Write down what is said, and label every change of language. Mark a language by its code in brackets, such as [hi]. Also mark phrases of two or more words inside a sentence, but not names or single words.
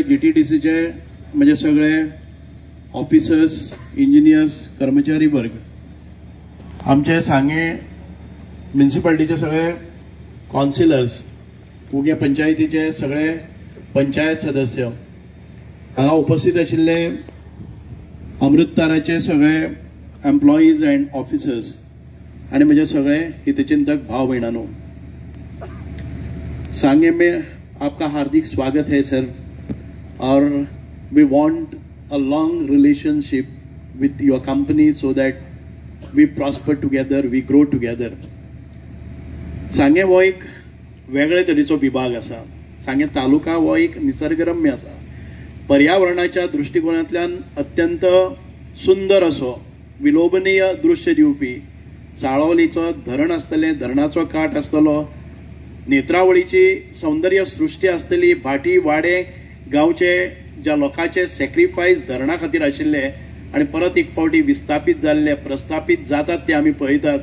[kok] जीटीडीसीचे म्हणजे सगळे ऑफिसर्स, इंजिनियर्स, कर्मचारी वर्ग, आमचे सांगे म्युनिसिपालिटीचे सगळे काउन्सिलर्स, कुगे पंचायतीचे सगळे पंचायत सदस्य, हांगा उपस्थित आशिल्ले अमृतताराचे सगळे [en] employees and officers [kok] आणि म्हणजे सगळे हितचिंतक भाव बहिणांनो, [hi] सांगे में आपका हार्दिक स्वागत है सर. [en] और we want a long relationship with your company so that we prosper together, we grow together. [kok] सांगे हो एक वेगळे तरेचो विभाग आसा. सांगे तालुका हो एक निसर्गरम्य आसा. पर्यावरणाच्या दृष्टिकोनांतल्यान अत्यंत सुंदर असो विलोभनीय दृश्य दिवपी साळावलीचो धरण आसतलें, धरणाचो काठ आसतलो, नेत्रावळीची सौंदर्य सृष्टी आसतली, भाटी वाडे गांवचे ज्या लोकांचे सॅक्रिफायस धरणा खातीर आशिल्ले आणि परत एक फावटी विस्थापीत जाल्ले, प्रस्थापीत जातात ते आमी पळयतात.